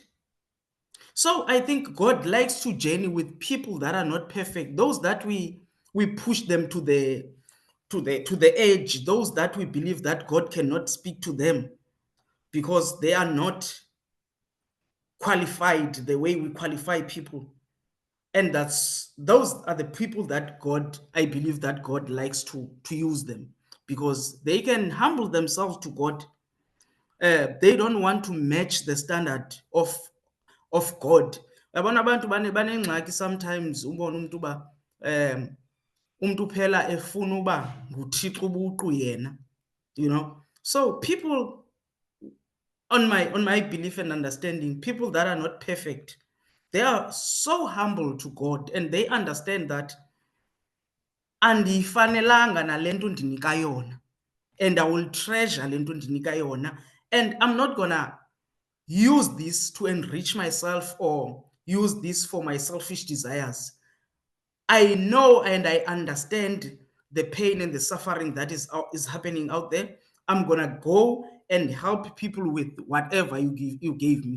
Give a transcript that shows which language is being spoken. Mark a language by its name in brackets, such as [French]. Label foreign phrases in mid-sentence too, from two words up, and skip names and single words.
[English] So I think God likes to journey with people that are not perfect, those that we push them to the edge, those that we believe that God cannot speak to them because they are not qualified the way we qualify people. And those are the people that God, I believe that God likes to use them, because they can humble themselves to God. They don't want to match the standard of God. [Xhosa] Yabona abantu banengxaki sometimes, ubona umuntu uba umuntu phela efuna uba nguThixo ubuqu yena, [English] you know. So people, on my belief and understanding, people that are not perfect, they are so humble to God, and they understand that [Xhosa] andifanelanga nale nto undinika yona, [English] and I will treasure [Xhosa] le nto undinika yona, [English] and I'm not gonna use this to enrich myself or use this for my selfish desires. I know and I understand the pain and the suffering that is happening out there. I'm gonna go and help people with whatever you gave me.